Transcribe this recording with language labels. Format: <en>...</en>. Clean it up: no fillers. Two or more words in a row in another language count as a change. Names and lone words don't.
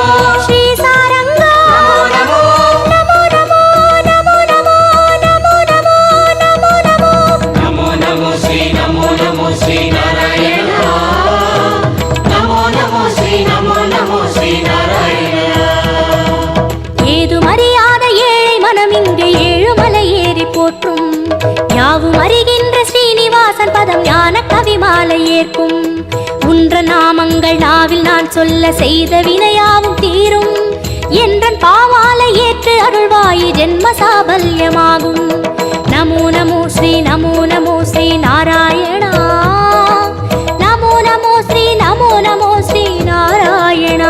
<sa>श्री सारंगा नमो नमो नमो नमो नमो नमो नमो नमो नमो नमो नमो श्री नारायण नमो नमो श्री नारायण</sa> <ta>ஏதுமறியாத ஏழை மனம் இங்கே ஏழுமலை ஏறி போற்றும் யாவும் அறிகின்ற ஸ்ரீனிவாசன் பதம் ஞான கவிமாலை ஏற்கும் உன்ற நாமங்கள் நாவில் நான் சொல்ல செய்த வினையாவும் தீரும் என்றன் பாவாலை ஏற்று அருள்வாயி ஜென்ம சாபல்யமாகும்</ta> <sa>नमो नमो श्री नारायणा नमो नमो श्री नारायणा</sa>